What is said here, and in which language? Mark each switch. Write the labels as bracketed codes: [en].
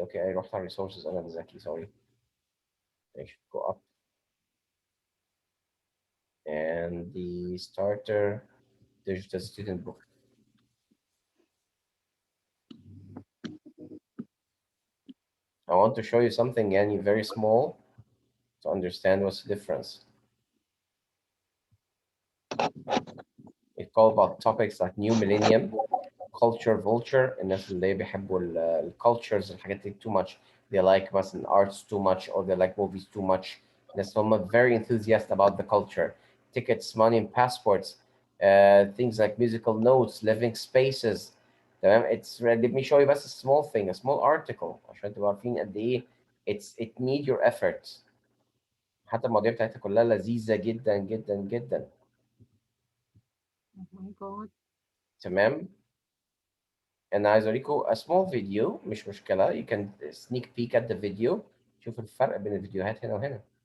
[ar] I رحت على resources أنا ذكي sorry. [en] I should go up. And the starter digital student book. I want to show you something [ar] يعني [en] very small to understand what's the difference. It's all about topics like new millennium, culture vulture. [ar] الناس اللي بيحبوا cultures الحاجات دي [en] too much. They like [ar] مثلا [en] arts too much or they like movies too much. [ar] الناس هم [en] very enthusiastic about the culture. Tickets, money and passports. Things like musical notes, living spaces. [ar] تمام. [en] It's let me show you [ar] بس [en] a small thing, a small article [ar] عشان تبقوا عارفين قد ايه [en] it need your effort. [ar] حتى المواضيع بتاعتها كلها لذيذة جدا جدا جدا. [en] Oh my God. [ar] تمام. أنا عايز أوريكم [en] a small video [ar] مش مشكلة. [en] You can sneak peek at the video. [ar] شوف الفرق بين الفيديوهات هنا وهنا.